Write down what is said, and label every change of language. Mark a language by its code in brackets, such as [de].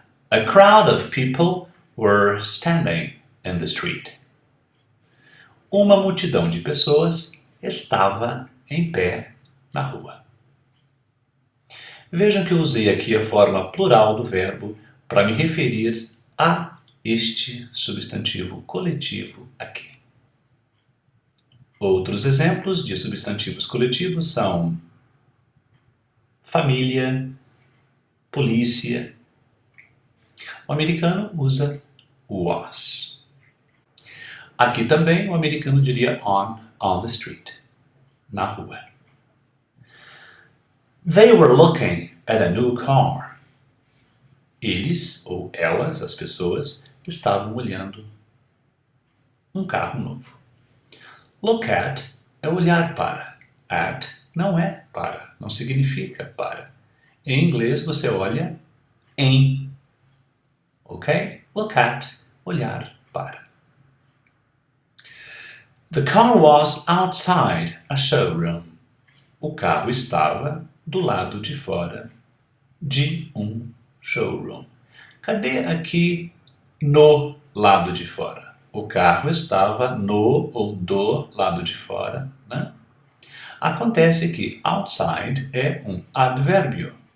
[en] A crowd of people were standing in the street. [pt] Uma multidão de pessoas estava em pé na rua. Vejam que eu usei aqui a forma plural do verbo para me referir a este substantivo coletivo aqui. Outros exemplos de substantivos coletivos são família, polícia. O americano usa was. Aqui também o americano diria [en] on the street, [pt] na rua. [en] They were looking at a new car. [pt] Eles, ou elas, as pessoas, estavam olhando um carro novo. Look at é olhar para. At não é para, não significa para. Em inglês você olha em. Ok? Look at, olhar para. [en] The car was outside a showroom. [pt] O carro estava do lado de fora de um showroom. Cadê aqui no lado de fora? O carro estava no ou do lado de fora, né? Acontece que outside é um advérbio.